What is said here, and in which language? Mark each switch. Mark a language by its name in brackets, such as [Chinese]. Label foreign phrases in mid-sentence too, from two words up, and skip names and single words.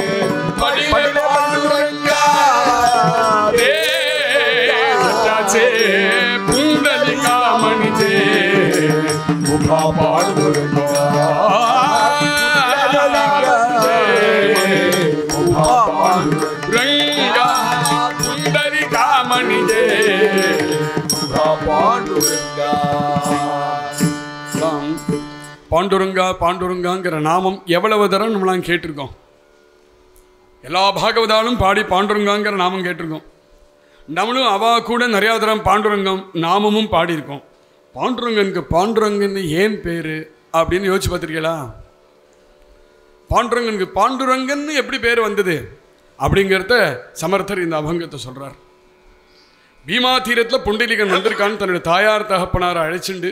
[Marathi] पडिले पांडुरंगा तेज त्याचे पुंडलिका म्हणजे उभा पांडुरंगा उभा पांडुरंगा पुंडलिका म्हणजे उभा पांडुरंगा பாண்டுரங்கா [Tamil] பாண்டுரங்காங்கிற நாமம் எவ்வளவு தரம் நம்மளாம் கேட்டிருக்கோம் எல்லா பாகவதாலும் பாடி பாண்டுரங்காங்கிற நாமம் கேட்டிருக்கோம் நம்மளும் அவா கூட நிறையா தரம் பாண்டுரங்கம் நாமமும் பாடியிருக்கோம் பாண்டுரங்கனுக்கு பாண்டுரங்கன்னு ஏன் பேர் அப்படின்னு யோசிச்சு பார்த்துருக்கீங்களா பாண்டுரங்கனுக்கு பாண்டுரங்கன்னு எப்படி பேர் வந்தது அப்படிங்கிறத சமர்த்தர் இந்த அபங்கத்தை சொல்கிறார் பீமா தீரத்தில் புண்டலிகன் வந்திருக்கான்னு தன்னுடைய தாயார் தகப்பனாரை அழைச்சிண்டு